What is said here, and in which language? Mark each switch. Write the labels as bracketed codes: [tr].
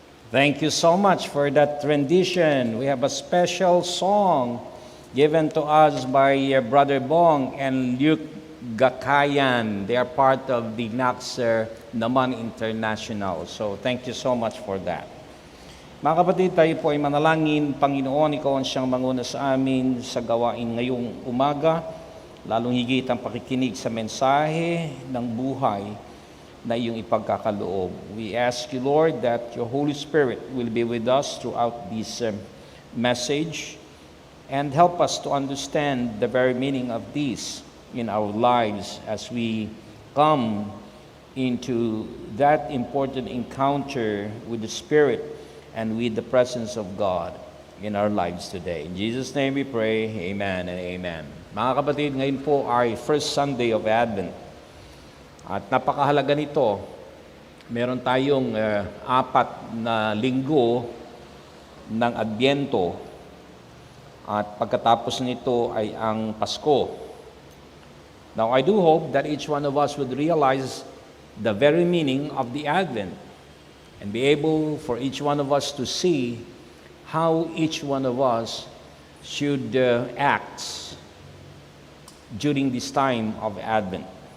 [en] Thank you so much for that rendition. We have a special song given to us by Brother Bong and Luke Gakayan. They are part of the Knox naman International. So thank you so much for that. [tl] Mga kapatid, tayo po ay manalangin. Panginoon, Ikaw ang siyang manguna sa amin sa gawain ngayong umaga, lalong higit ang pakikinig sa mensahe ng buhay na iyong ipagkakaloob. [en] We ask you, Lord, that your Holy Spirit will be with us throughout this message and help us to understand the very meaning of this in our lives as we come into that important encounter with the Spirit and with the presence of God in our lives today. In Jesus' name we pray, amen and amen. [tl] Mga kapatid, ngayon po ay [en] first Sunday of Advent. [tl] At napakahalaga nito, meron tayong 4 na linggo ng Adbyento at pagkatapos nito ay ang Pasko. [en] Now, I do hope that each one of us would realize the very meaning of the Advent and be able for each one of us to see how each one of us should act during this time of Advent.